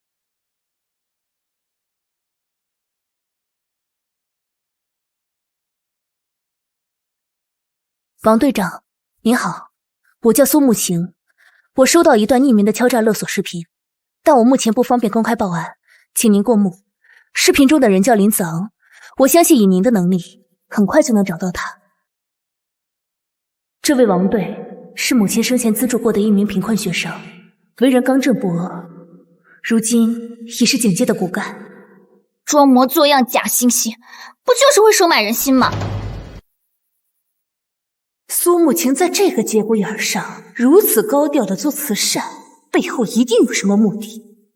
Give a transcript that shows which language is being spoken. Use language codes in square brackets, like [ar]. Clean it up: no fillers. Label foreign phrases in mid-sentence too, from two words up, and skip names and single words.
[zh] 王隊長，您好，我叫蘇慕晴，我收到一段匿名的敲詐勒索视頻，但我目前不方便公開報案，請您過目。視頻中的人叫林子昂，我相信以您的能力，很快就能找到他。這位王隊是母親生前資助過的一名貧困學生，為人剛正不阿，如今已是警界的骨幹。裝模作樣假惺惺，不就是會收買人心嗎？蘇慕晴在這個節骨眼上如此高調的做慈善，背後一定有什麼目的。